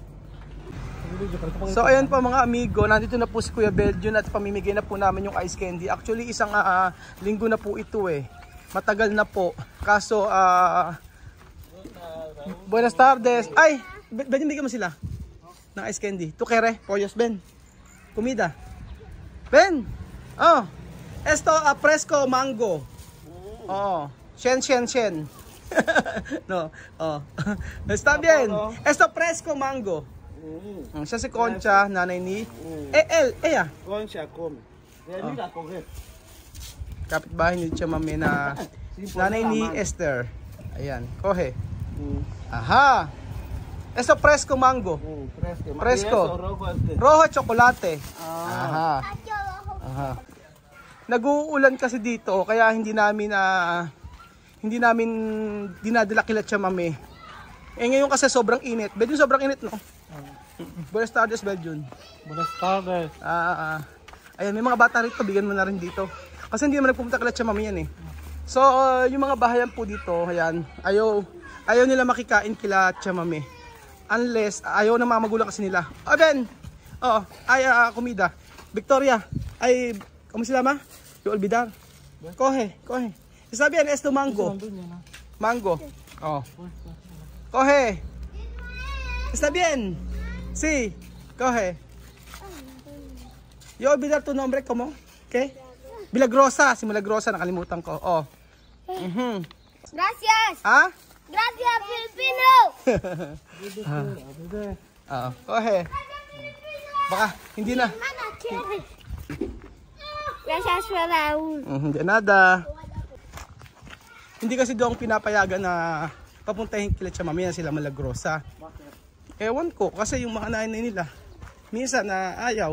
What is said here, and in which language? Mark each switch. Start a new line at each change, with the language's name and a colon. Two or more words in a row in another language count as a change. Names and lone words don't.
Filipino: So ayun pa mga amigo, nandito na po si Kuya Belgian at pamimigay na po namin yung ice candy. Actually isang linggo na po ito eh. Matagal na po. Kaso
Spanish: Buenas tardes.
Filipino: Ay, Ben, bigyan mo sila ng ice candy.
Spanish: Tukere, pollos, Ben. Comida. Ben. Oh. Esto fresco mango. Oh. Shen. No. Oh. Está bien. Esto fresco mango.
Filipino: Siya si Concha, nanay ni Ella.
Spanish: Concha, come. Mira, coge.
Filipino: Kapitbahay ni Chamame na nanay ni Esther. Ayan,
Spanish: kohe. Aha. Eso fresco mango. Fresco. Rojo chocolate. Aha.
Filipino: Nag-uulan kasi dito kaya hindi namin dinadala kila Chamame. Eh ngayon kasi sobrang init. Beljun sobrang init, no?
Spanish: Buenas tardes,
Filipino: Beljun.
Spanish: Buenas tardes.
Filipino: Ayan, may mga bata rito, bigyan mo na rin dito. Kasi hindi naman nagpupunta kila Chamame yan eh. So, yung mga bahayan po dito, ayan, ayaw nila makikain kila Chamame. Unless, ayaw ng mga magulang kasi nila.
Spanish: Ben! Komida. Victoria, ¿cómo se llama? Yo olvidar. Coge. Está bien, esto mango. Mango. Oh. Coge. Está bien. Sí. Coge. Yo olvidar tu nombre, ¿cómo? ¿Qué? Milagrosa. Si Milagrosa,
Filipino: nakalimutan ko. Oh.
Spanish: Gracias. Ah? Gracias, Filipino. Coge.
Filipino: Baka, hindi na.
Spanish: Gracias, Raul.
Filipino: Hindi nada. Hindi kasi doon pinapayagan na papuntahin kila Chamame na sila Milagrosa. Ewan ko, kasi yung mga nanay nila, minsan na ayaw.